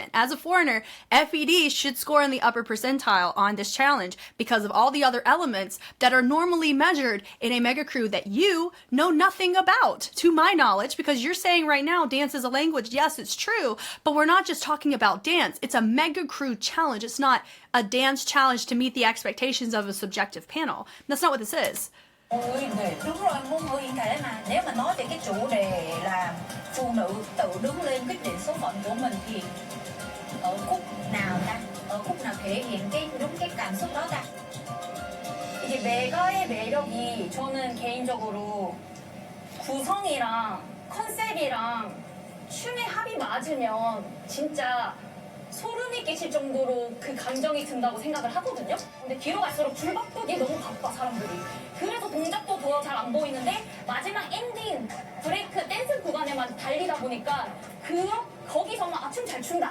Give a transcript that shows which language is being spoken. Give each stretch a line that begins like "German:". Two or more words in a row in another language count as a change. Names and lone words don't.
English: As a foreigner, F.E.D should score in the upper percentile on this challenge because of all the other elements that are normally measured in a mega crew that you know nothing about, to my knowledge, because you're saying right now dance is a language. Yes, it's true, but we're not just talking about dance. It's a mega crew challenge. It's not a dance challenge to meet the expectations of a subjective panel. That's not what this is.
Vietnamese: Đúng rồi, ngôn ngữ hiện thể mà. Nếu mà nói về cái chủ đề là phụ nữ tự đứng lên quyết định số phận của mình thì ở khúc nào ta? Ở khúc nào thể hiện đúng cái cảm xúc đó ta?
Korean: 이게 메가의 매력이 저는 개인적으로 구성이랑 컨셉이랑 춤의 합이 맞으면 진짜 소름이 끼칠 정도로 그 감정이 든다고 생각을 하거든요. 근데 뒤로 갈수록 줄바꾸기 너무 바빠 사람들이. 그래서 동작도 더 잘 안 보이는데 마지막 엔딩 브레이크 댄스 구간에만 달리다 보니까 거기서만 춤 잘 춘다.